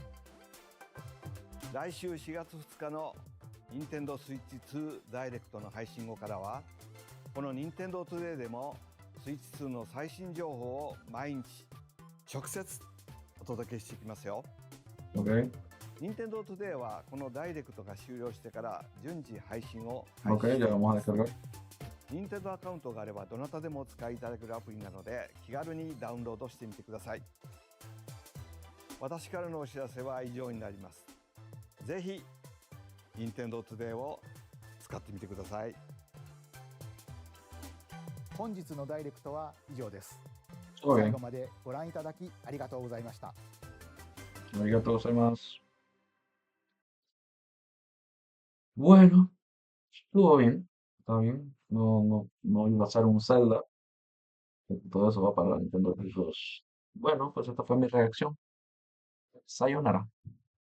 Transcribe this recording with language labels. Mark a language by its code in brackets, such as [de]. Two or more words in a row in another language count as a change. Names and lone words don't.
[ja] 来週4月2日の任天堂スイッチ2ダイレクトの配信後からは、この任天堂トゥデイでもスイッチ2の最新情報を毎日直接お届けしていきますよ。 [es] Ok. [ja] 任天堂トゥデイはこのダイレクトが終了してから順次配信を [es] Ok, ya vamos a descargar. [ja] 任天堂アカウントがあればどなたでもお使いいただけるアプリなので気軽にダウンロードしてみてください。私からのお知らせは以上になります。ぜひ任天堂トゥデイを使ってみてください。本日のダイレクトは以上です。 [es] Todo [ja] 最 [es] bien. [ja] 後までご覧いただきありがとうございました。ありがとうございます. [es] Bueno, estuvo bien. Está bien. No iba a ser un Zelda. Todo eso va para la Nintendo 3DS. Bueno, pues esta fue mi reacción. Sayonara.